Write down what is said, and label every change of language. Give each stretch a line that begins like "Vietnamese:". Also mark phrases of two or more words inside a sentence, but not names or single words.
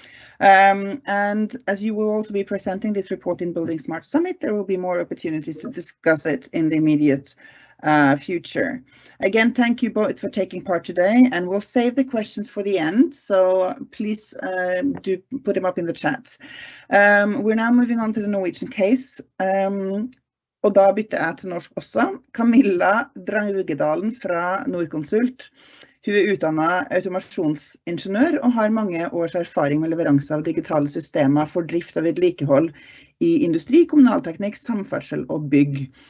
English: And as you will also be presenting this report in BuildingSMART Summit, there will be more opportunities to discuss it in the immediate future. Again, thank you both for taking part today, and we'll save the questions for the end, so please do put them up in the chat. We're now moving on to the Norwegian case.
Norwegian: Og da bytter jeg til norsk også. Camilla Draugedalen fra Norconsult. Hun utdannet automasjonsingeniør og har mange års erfaring med leveranse av digitale systemer for drift og vedlikehold i industri, kommunalteknikk, samferdsel og bygg.